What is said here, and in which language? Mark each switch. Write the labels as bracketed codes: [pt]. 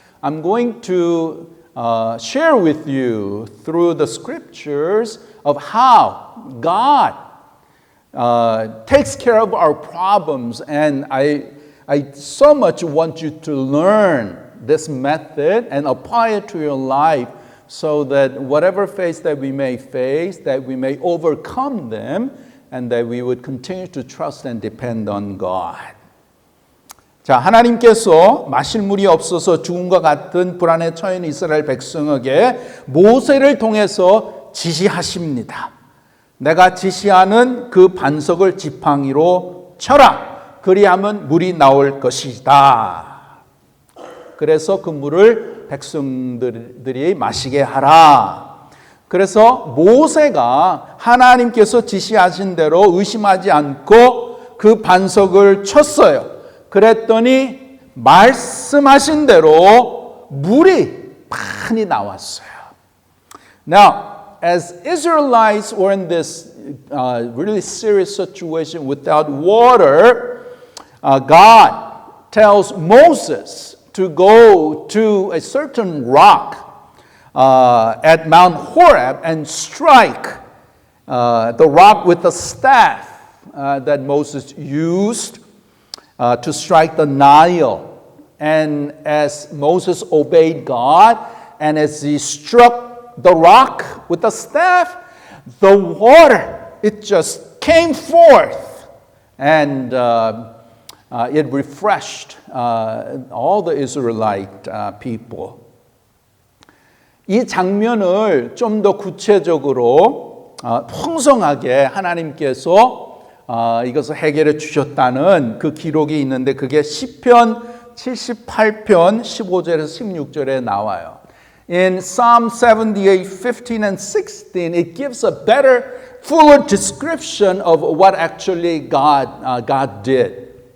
[en] I'm going to share with you through the scriptures of how God takes care of our problems, and I so much want you to learn this method and apply it to your life so that whatever phase that we may face, that we may overcome them and that we would continue to trust and depend on God. [ko] 자, 하나님께서 마실 물이 없어서 죽음과 같은 불안에 처해 있는 이스라엘 백성에게 모세를 통해서 지시하십니다. 내가 지시하는 그 반석을 지팡이로 쳐라. 그리하면 물이 나올 것이다. 그래서 그 물을 백성들이 마시게 하라. 그래서 모세가 하나님께서 지시하신 대로 의심하지 않고 그 반석을 쳤어요. 그랬더니 말씀하신 대로 물이 많이 나왔어요. [en] Now, as Israelites were in this really serious situation without water, God tells Moses to go to a certain rock at Mount Horeb and strike the rock with the staff that Moses used to strike the Nile. And as Moses obeyed God, and as he struck the rock with the staff, the water, it just came forth, and it refreshed all the Israelite people. [ko] 이 장면을 좀 더 구체적으로 풍성하게 하나님께서 이것을 해결해 주셨다는 그 기록이 있는데 그게 시편 78편 15절에서 16절에 나와요. [en] In Psalm 78, 15 and 16, it gives a better, fuller description of what actually God did.